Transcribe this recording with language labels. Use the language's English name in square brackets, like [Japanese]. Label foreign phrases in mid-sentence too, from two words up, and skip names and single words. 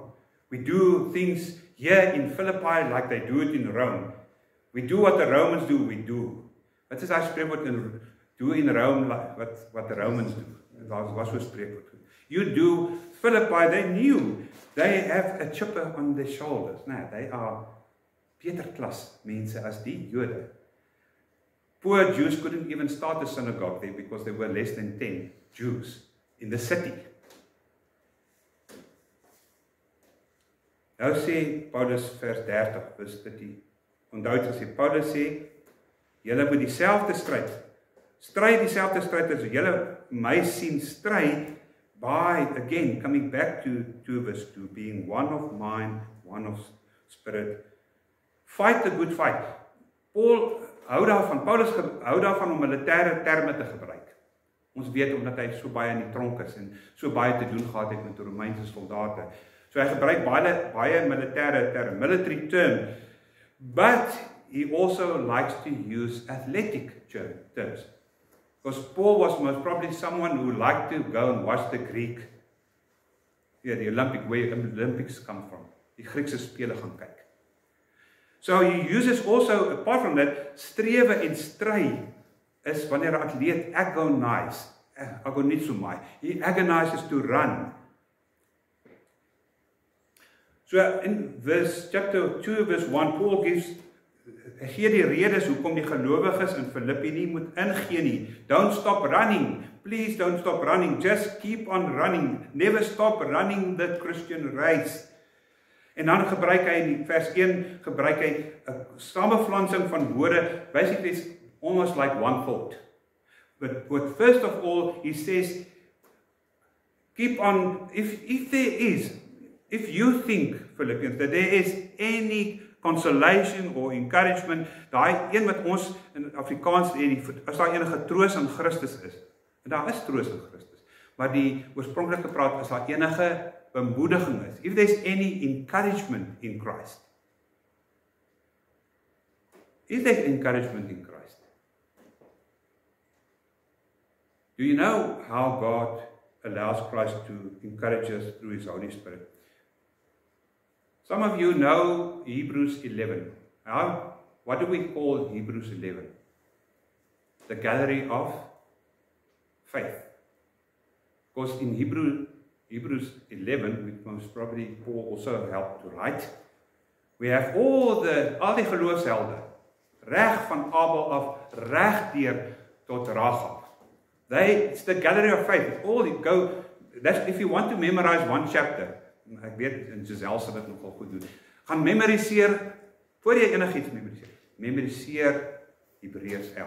[English] We do things here in Philippi like they do it in Rome. We do what the Romans do, we do. [Afrikaans] Wat is daai spreekwoord in [English] do in Rome like what the Romans do? [Afrikaans] Daar was so 'n spreekwoord. [English] You do, Philippi, they knew, they have a chip on their shoulders. [Afrikaans] Nou, [English] they are [Afrikaans] beter klas mense as die Jode. [English] Poor Jews couldn't even start a synagogue there because there were less than 10 Jews in the city. [Afrikaans] Nou sê Paulus vers 30, vers 30. Onthou het gesê, Paulus sê, julle moet dieselfde stry dieselfde stryd as julle my sien stry, by, [English] again, coming back to verse 2, being one of mind, one of spirit, fight the good fight. [Afrikaans] Paulus hou daarvan om militêre terme te gebruik. Ons weet omdat hy so baie in die tronk is en so baie te doen gehad het met die Romeinse soldate. So hy gebruik baie militêre terme, [English] military term, but he also likes to use athletic terms. Because Paul was most probably someone who liked to go and watch the Greek, the Olympics come from, [Afrikaans] die Griekse spele gaan kyk. [English] So he uses also, apart from that, [Afrikaans] strewe en stry is wanneer 'n atleet agonizomai. [English] He agonizes to run. So in chapter 2, verse 1, [Afrikaans] Paul gee die redes hoekom die gelowiges in Filippi nie moet ingee nie. [English] Don't stop running. Please don't stop running. Just keep on running. Never stop running the Christian race. [Afrikaans] En dan gebruik hy in vers 1 gebruik hy 'n samevlansing van woorde. [English] Basically it's almost like one thought. But first of all he says, keep on, if you think, Philippians, that there is any consolation or encouragement, [Afrikaans] daai een wat ons in Afrikaans as daar enige troos in Christus is. En daar is troos in Christus. Maar die oorspronklike praat is daar enige bemoediging is. [English] If there's any encouragement in Christ. Is there encouragement in Christ? Do you know how God allows Christ to encourage us through His Holy Spirit? Some of you know Hebrews 11. What do we call Hebrews 11? The gallery of faith. Because in Hebrews 11, which most probably Paul also helped to write, we have [Afrikaans] al die geloofshelde, reg van Abel af, reg deur tot Rahab. [English] It's the gallery of faith. If you want to memorize one chapter, [Afrikaans] ek weet, en Giselle sal dit nogal goed doen, gaan memoriseer, voor jy enigiets memoriseer Hebreërs 11.